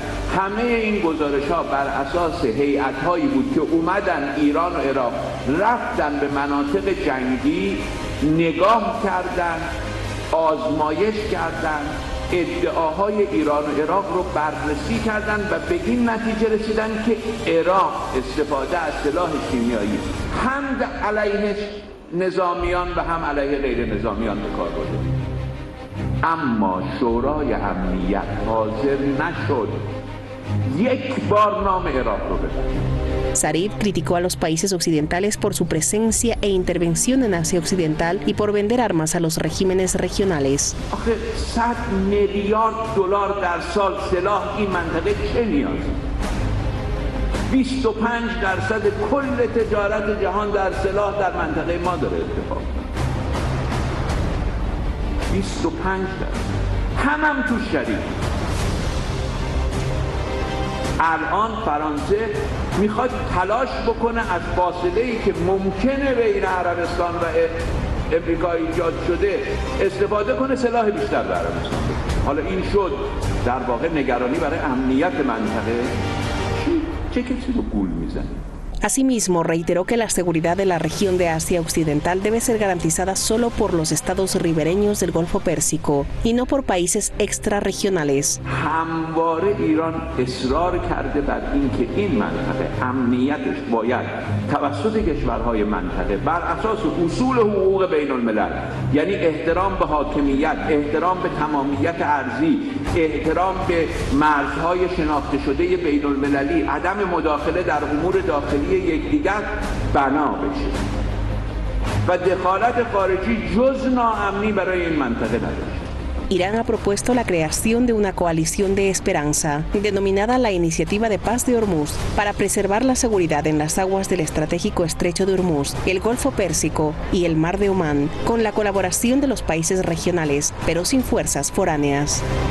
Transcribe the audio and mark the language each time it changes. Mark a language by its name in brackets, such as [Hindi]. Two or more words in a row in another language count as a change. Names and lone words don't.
[Persian] همه این گزارش‌ها بر اساس هیئت‌هایی بود که اومدن ایران و عراق رفتن به مناطق جنگی نگاه کردن، آزمایش کردن، ادعاهای ایران و عراق رو بررسی کردن و به این نتیجه رسیدن که عراق استفاده از سلاح شیمیایی هم علیه نظامیان و هم علیه غیر نظامیان به کار برده. اما شورای امنیت حاضر نشد یک بار نام عراق رو ببره. [Spanish] Zarif criticó a los países occidentales por su presencia e intervención en Asia Occidental y por vender armas a los regímenes regionales. [Persian] آخه 100 میلیارد دلار در سال سلاح این منطقه چه نیازه؟ 25% کل تجارت جهان در سلاح در منطقه ما داره اتفاق میفته. 25% هم تو شریک. الان فرانسه میخواد تلاش بکنه از فاصله‌ای که ممکنه بین عربستان و امریکا ایجاد شده استفاده کنه سلاح بیشتر به عربستان بده. حالا این شد در واقع نگرانی برای امنیت منطقه. چه کسی رو گول میزنه؟ [Spanish] Asimismo, reiteró que la seguridad de la región de Asia Occidental debe ser garantizada solo por los estados ribereños del Golfo Pérsico y no por países extrarregionales. [Persian] همواره ایران اصرار کرده بر اینکه این منطقه امنیتش باید توسط کشورهای منطقه بر اساس اصول حقوق بین الملل، یعنی احترام به حاکمیت، احترام به تمامیت ارضی، احترام به مرزهای شناخته شده بین المللی، عدم مداخله در امور داخلی یکدیگر بنا بشه و دخالت خارجی جز ناامنی برای این منطقه نداشته. [Spanish] Irán ha propuesto la creación de una coalición de esperanza, denominada la Iniciativa de Paz de Hormuz, para preservar la seguridad en las aguas del estratégico Estrecho de Hormuz, el Golfo Pérsico y el Mar de Omán, con la colaboración de los países regionales, pero sin fuerzas foráneas.